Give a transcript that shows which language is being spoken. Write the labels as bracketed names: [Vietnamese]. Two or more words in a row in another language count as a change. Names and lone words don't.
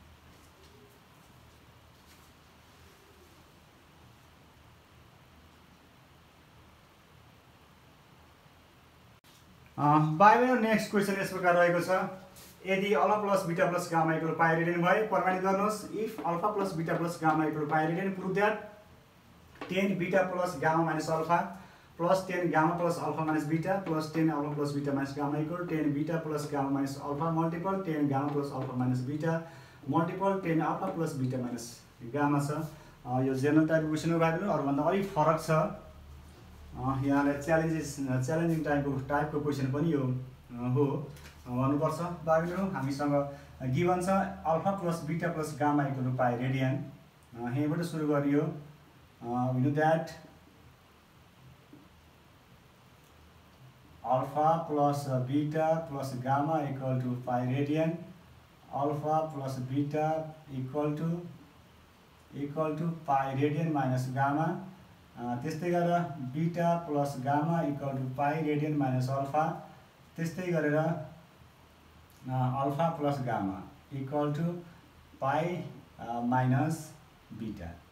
[English] भाइहरु next question [Nepali] यस प्रकार रहेको छ, यदि [English] alpha plus beta plus gamma equal pi radian [Nepali] भए प्रमाणित गर्नुहोस्। [English] if alpha plus beta plus gamma equal pi radian, prove that tan beta plus gamma minus alpha plus tan gamma plus alpha minus beta plus tan alpha plus beta minus gamma equal tan beta plus gamma minus alpha multiple tan gamma plus alpha minus beta multiple tan alpha plus beta minus gamma छ। [Nepali] यो [English] general typeको question [Nepali] हो भाइहरु, अरूभन्दा अलिक फरक छ, यहाँलाई [English] challenging typeको question [Nepali] पनि यो हो भन्नुपर्छ भाइहरु। [English] हामीसँग गिभन छ alpha plus beta plus gamma equal to pi radian, [Nepali] यहीँबाट सुरु गरियो। [English] we know that alpha plus beta plus gamma equal to pi radian, alpha plus beta equal to pi radian minus gamma. [Nepali] त्यस्तै गरेर [English] beta plus gamma equal to pi radian minus alpha. [Nepali] त्यस्तै गरेर [English] alpha plus gamma equal to pi minus beta.